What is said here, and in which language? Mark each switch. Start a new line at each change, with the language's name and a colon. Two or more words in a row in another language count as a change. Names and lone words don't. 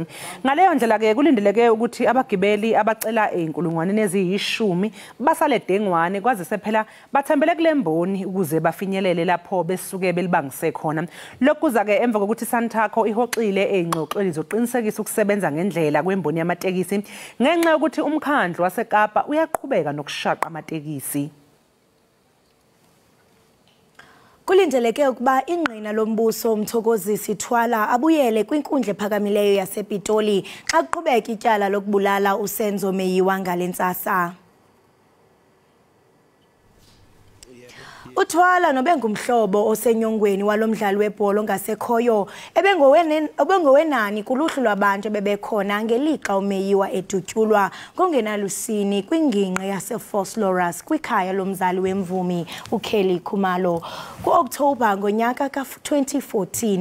Zulu: Ngaleyo ndlela ke kulindeleke ukuthi abagibeli abacela enkulungwaneni eziyishumi basale dengwane kwazise phela bathembele kulemboni ukuze bafinyelele lapho besuke belibangise khona. Lokhu kuza ke emva kokuthi Santaco ihoxile ezingxoxweni zoqinisekisa ukusebenza ngendlela kwemboni yamatekisi ngenxa yokuthi umkhandlu waseKapa uyaqhubeka nokushaqa amatekisi.
Xhosa: Kulindeleke ukuba ingqina lombuso umthokozisi Thwala abuyele kwinkundla ephakamileyo yasePitoli xa kuqhubeka ityala lokubulala uSenzo Meyiwa ngalentsasa. Uthwala nobengumhlobo osenyongweni walomdlali webhola ngasekhoyo ebengowenani kuluhlu lwabantu bebekhona ngelixa uMeyiwa edutyulwa kongenalusini kwingingqi yaseFosloras kwikhaya lomzali wemvumi uKelly Khumalo ku-Okthobha ngonyaka ka-2014.